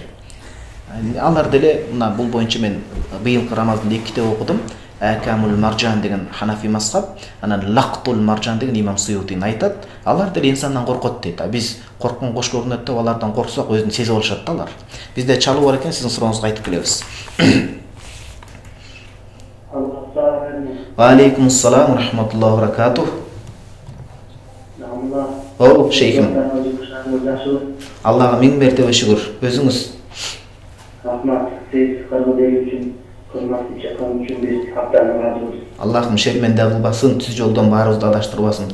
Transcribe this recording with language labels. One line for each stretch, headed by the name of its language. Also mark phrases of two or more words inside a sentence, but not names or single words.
Kyrgyz: Алар деле мына бул боюнча мен быйылкы Рамазанда 2 китеп окудум. Акамул Маржан деген Ханафи мазхаб, анан Лактул Маржан деген Имам Суютин айтат. Алар деле инсандан коркот дейт. Биз корккон кош көрүнөт деп алардан корксок өзүн сезип алышат да алар. Бизде чалуу бар экен, сиздин сурооңузга айтып келебиз.
Arabic: وعليكم السلام ورحمة الله وبركاته.
Kyrgyz: О, шейхим. Аллага миң мертебе шүгүр. Өзүңүз? Рахмат, сиз кыргыз үчүн хөрматтуу чакырым үчүн биз аптаны разыбыз. Аллахым шерменде кылбасын, түз жолдон баарыбызды адаштырбасын.